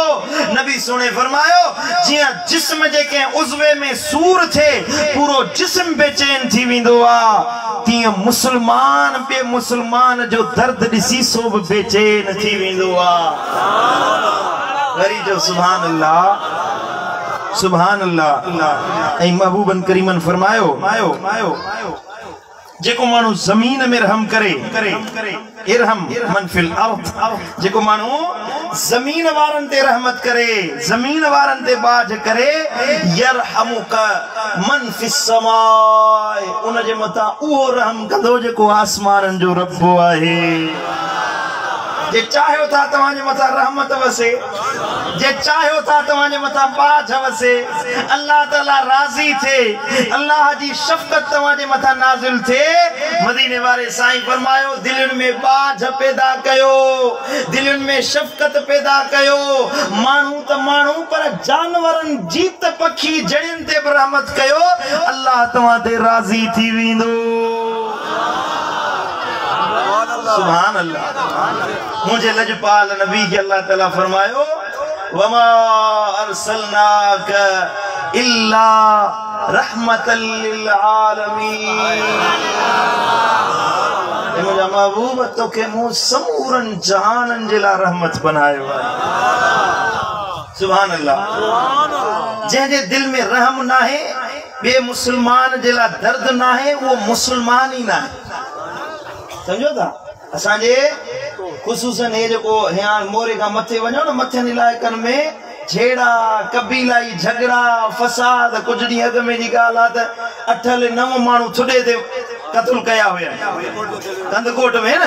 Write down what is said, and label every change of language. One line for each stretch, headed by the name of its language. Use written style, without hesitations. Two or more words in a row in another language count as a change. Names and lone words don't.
Sindhi: नबी सुणे फरमायो जियां जिस्म जे कंहिं उज़्वे में सूर थे पूरो जिस्म बेचैन थी वेंदो आ, तीअं मुसलमान ॿिए मुसलमान जो दर्द ॾिसी सो बि बेचैन थी वेंदो आ। वरी जो
Arabic: سبحان الله, سبحان الله.
Sindhi: ऐं महबूबन करीमन फरमायो जेको मानू जमीन में रहम करे
Arabic: ارحم من في الأرض,
Sindhi: जेको मानू जमीन वारन ते रहमत करे, जमीन वारन ते बाज करे,
Arabic: يرحمكم من في السماء,
Sindhi: उन जे मथा उहो रहम कंदो जेको आसमानन जो रब आहे। जे चाहो था तव्हांजे मथा रहमत वसे, जे चाहो था तव्हांजे मथा बाज वसे, अल्लाह ताला राज़ी थे, अल्लाह जी शफ़क़त तव्हांजे मथा नाज़िल थे। मदीने वारे साईं फरमायो दिलनि में बाज पैदा कयो, दिलनि में शफ़क़त पैदा कयो। माण्हू त माण्हू पर जानवरनि जीत पखी जड़ियुनि ते बि रहमत कयो, अल्लाह तव्हां ते राज़ी थी वेंदो।
Arabic: سبحان الله.
Sindhi: मुझे लजपाल नबी के अल्लाह ताला फरमायो
Arabic: وما أرسلناك إلا رحمة للعالمين.
Sindhi: मुझा महबूब तोखे मूं समूरन जहानन जे ला रहमत बनायो आहे।
Arabic: سبحان الله.
Sindhi: जंहिंजे दिल में रहम ना है बे मुसलमान जे ला दर्द ना है, वो मुसलमान ही ना है। समझो था असांजे ख़ुसूसन हे जेको हींअर मोरे खां मथे वञो न, मथियनि इलाइक़नि में झेड़ा कबीलाई झगड़ा फसाद, कुछ ॾींहं अॻु में जी ॻाल्हि आहे त 8 9 माण्हू थुॾे ते क़त्ल कया हुया कंदकोट में न।